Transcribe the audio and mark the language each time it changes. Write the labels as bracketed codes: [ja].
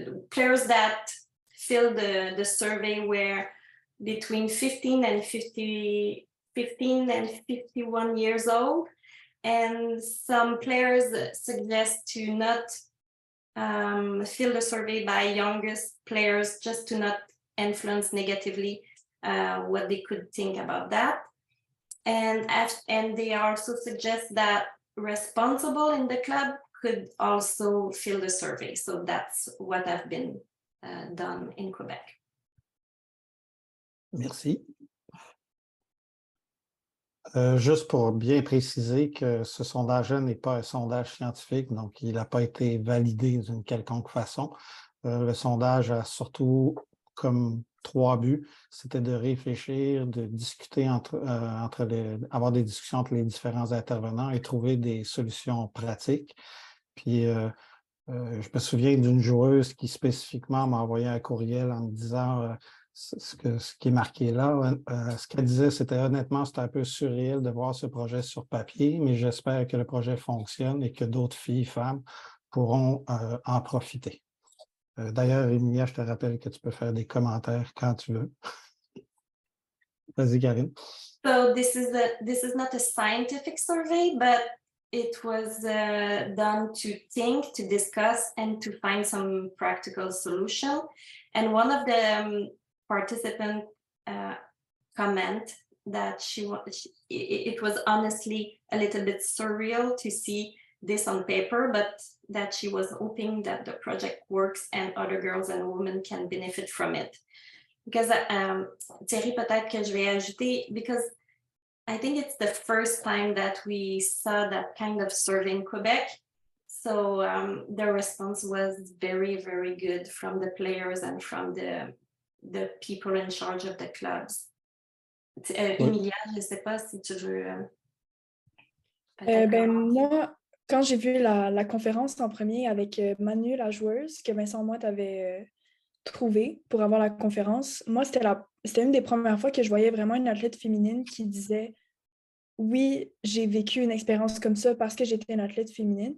[en] players that filled the survey were between 15 and 51 years old, and some players suggest to not fill the survey by youngest players, just to not influence negatively what they could think about that. And they also suggest that responsible in the club could also fill the survey. So that's what I've been done in Quebec. [fr] Merci. Juste pour bien préciser que ce sondage-là n'est pas un sondage scientifique, donc il n'a pas été validé d'une quelconque façon. Le sondage a surtout comme 3 buts, c'était de réfléchir, de discuter avoir des discussions entre les différents intervenants et trouver des solutions pratiques. Puis je me souviens d'une joueuse qui spécifiquement m'a envoyé un courriel en me disant ce qui est marqué là. Ce qu'elle disait, c'était honnêtement, c'était un peu surréel de voir ce projet sur papier, mais j'espère que le projet fonctionne et que d'autres filles, femmes, pourront en profiter. D'ailleurs, Emilia, je te rappelle que tu peux faire des commentaires quand tu veux. Vas-y, Karine. [en] So this is not a scientific survey, but it was done to think, to discuss, and to find some practical solution. And one of the participants comment that it was honestly a little bit surreal to see this on paper, but that she was hoping that the project works and other girls and women can benefit from it. Because Thierry, [fr] peut-être que je vais ajouter, [en] because I think it's the first time that we saw that kind of survey in Quebec. So the response was very, very good from the players and from the people in charge of the clubs. [fr] Emilia, je ne sais pas si tu veux. Moi, quand j'ai vu la conférence en premier avec Manu, la joueuse, que Vincent Motte avait trouvé pour avoir la conférence, moi, c'était une des premières fois que je voyais vraiment une athlète féminine qui disait oui, j'ai vécu une expérience comme ça parce que j'étais une athlète féminine.